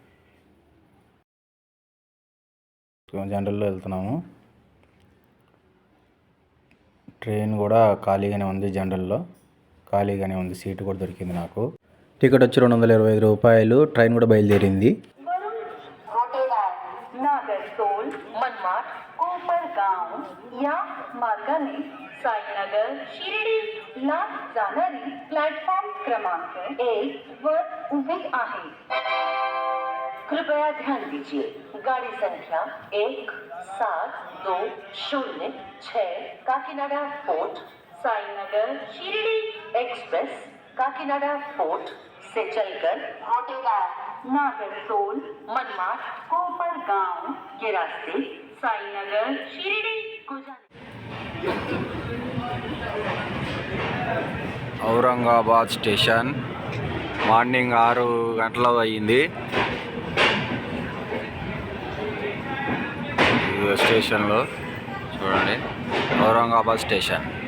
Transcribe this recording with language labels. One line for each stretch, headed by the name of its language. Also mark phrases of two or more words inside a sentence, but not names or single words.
Telugu: జనరల్లో వెళ్తున్నాము. ట్రైన్ కూడా ఖాళీగానే ఉంది. జనరల్లో ఖాళీగానే ఉంది. సీటు కూడా దొరికింది నాకు. టికెట్ వచ్చి 225 రూపాయలు. ట్రైన్ కూడా బయలుదేరింది.
Marathi: या मार्गाने साईनगर शिर्डीला जाणारी प्लॅटफॉर्म क्रमांक 1 वर उभी आहे.
Hindi: कृपया ध्यान दीजिए. गाड़ी संख्या 172006 काकीनाडा फोर्ट साईनगर शिर्डी एक्सप्रेस काकीनाडा फोर्ट से चलकर नागरसोल मनमाड कोपरगांव के रास्ते साईनगर शिर्डी को जाने.
Telugu: ఔరంగాబాద్ స్టేషన్. మార్నింగ్ 6 గంటలు అయ్యింది. స్టేషన్లో చూడండి, ఔరంగాబాద్ స్టేషన్.